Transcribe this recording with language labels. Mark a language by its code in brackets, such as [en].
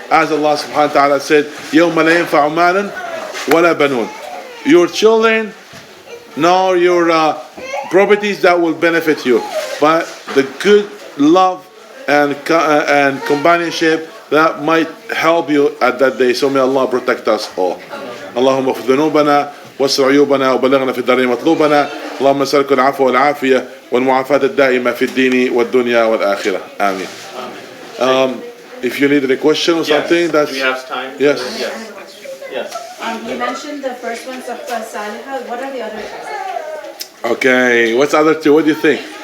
[en] As Allah subhanahu wa ta'ala said, [ar] يَوْمَ لَا يَنْفَعُ مَالٌ وَلَا بَنُونَ. [en] Your children, nor your properties that will benefit you, but the good love and companionship that might help you at that day. So may Allah protect us all. [ar] اللهم اغفر ذنوبنا واسع عيوبنا وبلغنا في الدارين مطلوبنا. اللهم نسألك العفو والعافية والمعافاة الدائمة في الدين والدنيا والآخرة. آمين. [en] If you need a question or something, yes. that's... Do we have time? Yes. Yes. You mentioned the first one, Sahba Salihah. What are the other two? Okay, what's the other two? What do you think?